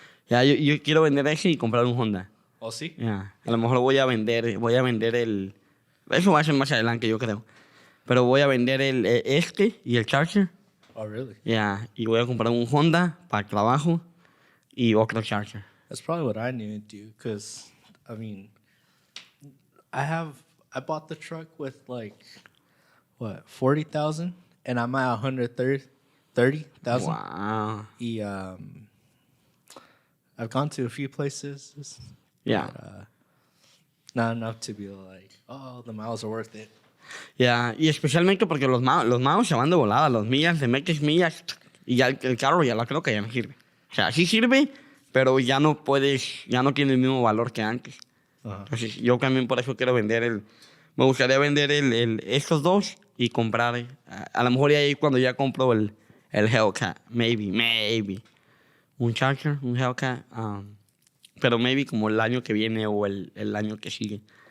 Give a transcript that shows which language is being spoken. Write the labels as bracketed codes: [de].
[es] Ya, yo quiero vender ese y comprar un Honda. Oh, sí? [en] Yeah. [es] A lo mejor voy a vender el... Eso va a ser más adelante, yo creo. Pero voy a vender este y el Charger. [en] Oh, really? Yeah. [es] Y voy a comprar un Honda para el trabajo y otro Charger. [en] That's probably what I need to do, because, I mean, I bought the truck with like, what, 40,000, and I'm at 130,000. Wow. Y, I've gone to a few places. Yeah. But, not enough to be like, oh, the miles are worth it. Yeah. [es] Y especialmente porque los magos se van de volada. Los millas, de metes millas y ya el carro ya creo que ya no sirve. O sea, sí sirve, pero ya no tiene el mismo valor que antes. Entonces, yo también por eso quiero vender me gustaría vender estos dos y comprar, a lo mejor ahí cuando ya compro el Hellcat, maybe, un Charger, un Hellcat, pero maybe como el año que viene o el año que sigue.